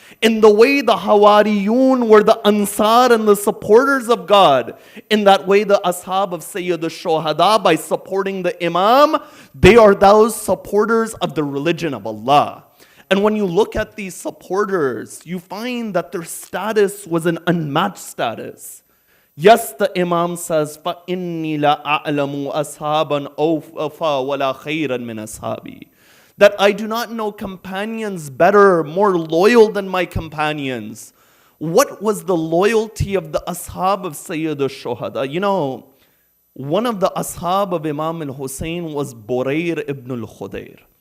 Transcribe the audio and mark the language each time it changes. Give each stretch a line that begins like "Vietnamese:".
English: In the way the Hawariyun were the Ansar and the supporters of God, in that way the ashab of Sayyid al-Shuhada, by supporting the Imam, they are those supporters of the religion of Allah. And when you look at these supporters, you find that their status was an unmatched status. Yes, the Imam says,
Arabic: فَإِنِّي لَا أَعْلَمُ أَصْحَابًا أَوْفَى وَلَا خَيْرًا مِنْ أَصْحَابِي.
English: That I do not know companions better, more loyal than my companions. What was the loyalty of the ashab of Sayyid al-Shuhada? You know, one of the ashab of Imam al-Husayn was Burayr ibn al-Khudayr.